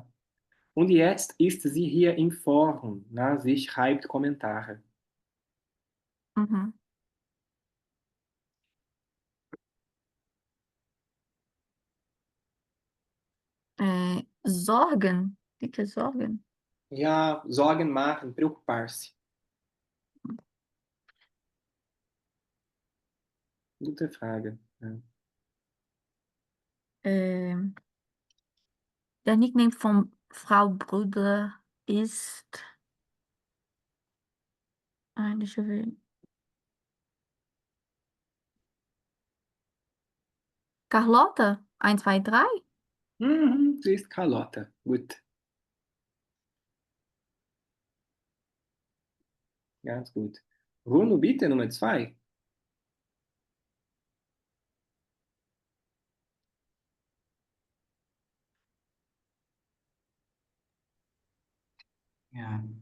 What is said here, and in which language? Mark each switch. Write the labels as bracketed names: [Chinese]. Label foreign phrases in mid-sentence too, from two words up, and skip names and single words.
[German] Und jetzt ist sie hier im Forum. Ne? Sie schreibt Kommentare. Mhm. Sorgen. [Portuguese] O que é Sorgen? [German] Ja, Sorgen machen, [Portuguese] preocupar-se. [German] Gute Frage. Ja. Der Nickname von Frau Brüder ist. [Portuguese] Deixa eu ver. Carlota? 1, 2, 3? [German] Mhm, sie ist Carlotta. Gut. Ganz gut. Bruno, bitte, Nummer zwei. Ja.